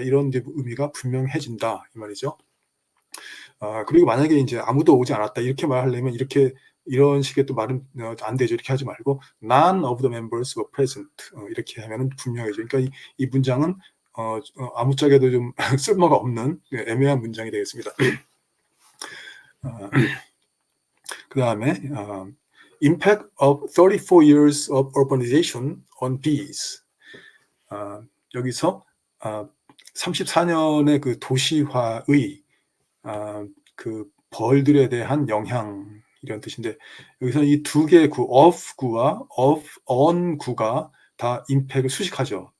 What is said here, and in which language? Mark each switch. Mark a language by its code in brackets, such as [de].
[ko] 이런 이제 의미가 분명해진다 이 말이죠. 그리고 만약에 이제 아무도 오지 않았다 이렇게 말하려면 이런 식의 또 말은 안 되죠. 이렇게 하지 말고 none of the members were present 이렇게 하면은 분명해져. 그러니까 이 문장은 아무짝에도 좀 쓸모가 없는 애매한 문장이 되겠습니다. [en] 그 다음에 impact of 34 years of urbanization on bees. [ko] 여기서 34년의 그 도시화의 그 벌들에 대한 영향 이런 뜻인데 여기서 이 두 개의 구 of 구와 of on 구가 다 impact을 수식하죠.